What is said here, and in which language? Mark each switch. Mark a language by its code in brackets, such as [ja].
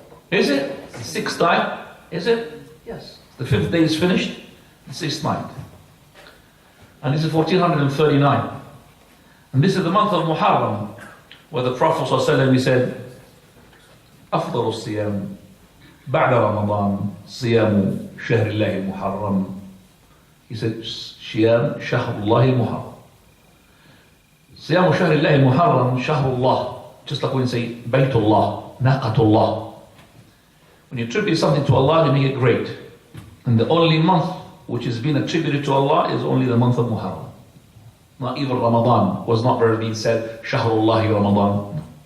[en] Is it? The 6th night? Is it? Yes. The 5th day is finished. The 6th night. And this is 1439. And this is the month of Muharram, where the Prophet ﷺ, he said, [ar] أفضل الصيام بعد رمضان صيام شهر الله المحرم. [en] He said, [ar] صيام شهر الله المحرم. صيام شهر الله المحرم شهر الله. [en] Just like when you say [ar] بيت الله, ناقة الله. [en] When you attribute something to Allah, you make it great. And the only month which has been attributed to Allah is only the month of Muharram. Not even Ramadan was not ever being said, Shahrullahi Ramadan.